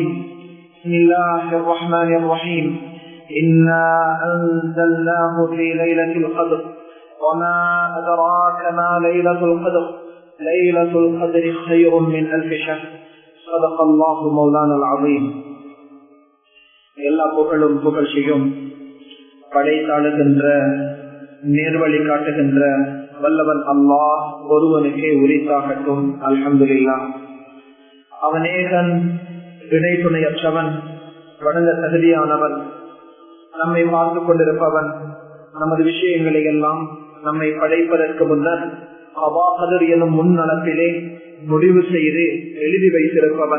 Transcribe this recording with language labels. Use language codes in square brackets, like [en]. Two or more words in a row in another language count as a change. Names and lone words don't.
[ar] بسم الله الرحمن الرحيم. إنا أنزلناه في ليلة القدر وما أدراك ما ليلة القدر ليلة القدر خير من 1000 شهر. صدق الله مولانا العظيم. [ta] எல்லா புகழும் புகழ்ச்சியும் படைத்தாளுகின்ற நேர்வழி காட்டுகின்ற வல்லவன் அல்லாஹ் ஒருவனுக்கே உரித்தாகட்டும். அல்ஹம்துலில்லாஹ். அவனேகன் இணை துணையற்றவன், வணங்க தகுதியானவன், நம்மை பார்த்துக் கொண்டிருப்பவன், நமது விஷயங்களை எல்லாம் நம்மை படைப்பதற்கு முன்னர் அவாஹதர் எனும் முன்னளப்பிலே முடிவு செய்து எழுதி வைத்திருப்பவன்.